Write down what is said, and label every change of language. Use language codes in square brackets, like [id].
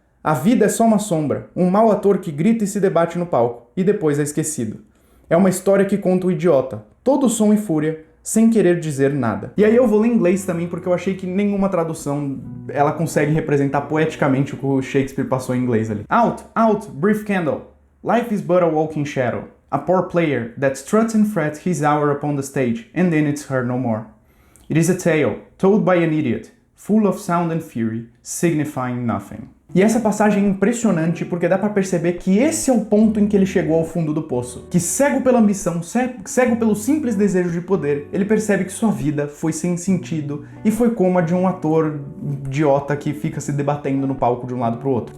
[pt] A vida é só uma sombra, um mau ator que grita e se debate no palco, e depois é esquecido. É uma história que conta o idiota, todo som e fúria, sem querer dizer nada. E aí eu vou ler em inglês também, porque eu achei que nenhuma tradução ela consegue representar poeticamente o que o Shakespeare passou em inglês ali. [en] Out, out, brief candle. Life is but a walking shadow. A poor player that struts and frets his hour upon the stage, and then it's heard no more. It is a tale, told by an idiot, full of sound and fury, signifying nothing. [pt] E essa passagem é impressionante porque dá pra perceber que esse é o ponto em que ele chegou ao fundo do poço. Que cego pela ambição, cego pelo simples desejo de poder, ele percebe que sua vida foi sem sentido e foi como a de um ator idiota que fica se debatendo no palco de um lado pro outro.